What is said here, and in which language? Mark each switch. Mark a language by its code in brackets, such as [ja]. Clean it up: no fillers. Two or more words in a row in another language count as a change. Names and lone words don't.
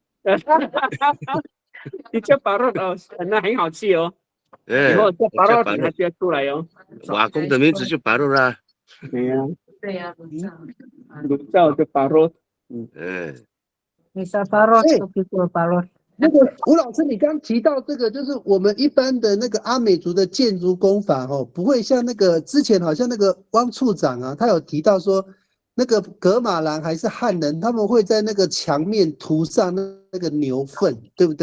[zh] 你叫巴罗哦，那很好吃哦。以后叫巴罗，你还是要出来哦。我阿公的名字就巴罗啦。对呀，炉灶就巴罗。 [ami] Bisa parot [zh] 所以 [ami] to pikul parot. [zh] 那个吴老师，你刚提到这个，就是我们一般的那个阿美族的建筑工法哦，不会像那个之前好像那个汪处长啊，他有提到说，那个噶玛兰还是汉人，他们会在那个墙面涂上那个牛粪，对不